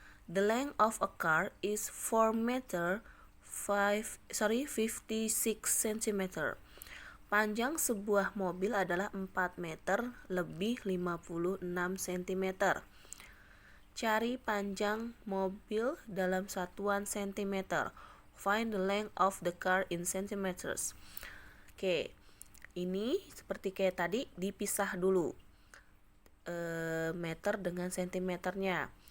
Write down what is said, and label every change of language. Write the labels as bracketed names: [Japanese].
[English] The length of a car is 4 meter 56 cm. [Indonesian] Panjang sebuah mobil adalah 4 meter lebih 56 cm. Cari panjang mobil dalam satuan cm. [English] Find the length of the car in centimeters. [Indonesian] Oke, ini seperti kayak tadi, dipisah dulu meter dengan sentimeternya.